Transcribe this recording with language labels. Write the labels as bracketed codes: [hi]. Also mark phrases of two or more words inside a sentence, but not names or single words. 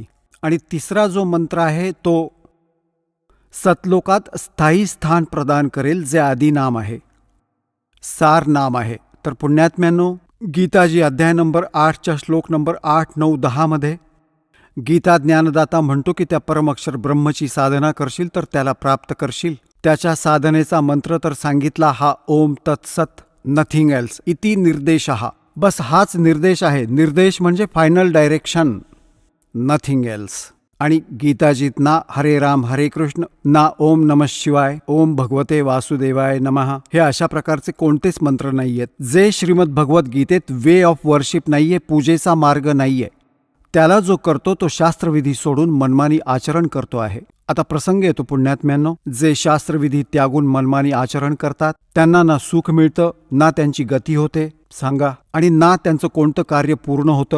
[mr] आणि तिसरा जो मंत्र आहे तो सतलोकात स्थायी स्थान प्रदान करेल, जे आदी नाम आहे, सार नाम आहे. तर पुण्यात्म्यांनो, गीताजी अध्याय नंबर 8च्या श्लोक नंबर 8, 9, 10 मध्ये गीता ज्ञानदाता म्हणतो की त्या परमअक्षर ब्रह्मची साधना करशील तर त्याला प्राप्त करशील. त्याच्या साधनेचा मंत्र तर सांगितला, हा [sa] ओम तत्सत, [en] nothing else [sa] इति निर्देशः. [mr] बस हाच निर्देश आहे. निर्देश म्हणजे [en] final direction, nothing else. [mr] आणि गीताजीत ना [sa] हरे राम हरे कृष्ण, [mr] ना [sa] ओम नमः शिवाय, ओम भगवते वासुदेवाय नमः, [mr] हे अशा प्रकारचे कोणतेच मंत्र नाहीयेत. जे श्रीमद भगवत गीतेत [en] way of worship [mr] नाहीये, पूजेचा मार्ग नाहीये. त्याला जो करतो तो शास्त्रविधी सोडून मनमानी आचरण करतो आहे. आता प्रसंग येतो पुण्यात्म्यांनो, जे शास्त्रविधी त्यागून मनमानी आचरण करतात त्यांना ना सुख मिळतं, ना त्यांची गती होते सांगा, आणि ना त्यांचं कोणतं कार्य पूर्ण होतं.